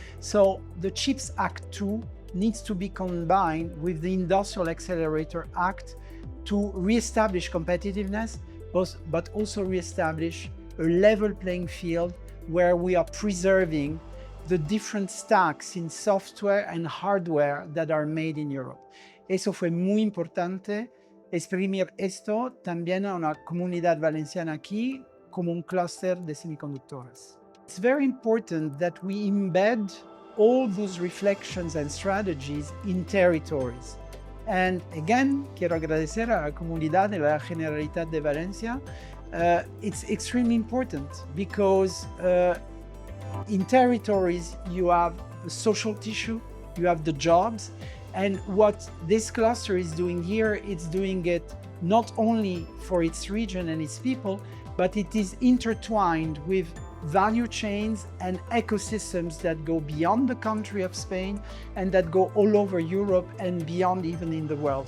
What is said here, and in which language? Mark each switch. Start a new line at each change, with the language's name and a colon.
English: So the CHIPS Act 2 needs to be combined with the Industrial Accelerator Act to reestablish competitiveness, but also reestablish a level playing field where we are preserving the different stacks in software and hardware that are made in Europe.
Spanish: Eso fue muy importante, exprimir esto también a una comunidad valenciana aquí como un clúster de semiconductores.
English: It's very important that we embed all those reflections and strategies in territories. And again,
Spanish: quiero agradecer a la comunidad de la Generalitat de Valencia.
English: It's extremely important because in territories you have the social tissue, you have the jobs, and what this cluster is doing here, it's doing it not only for its region and its people, but it is intertwined with value chains and ecosystems that go beyond the country of Spain and that go all over Europe and beyond, even in the world.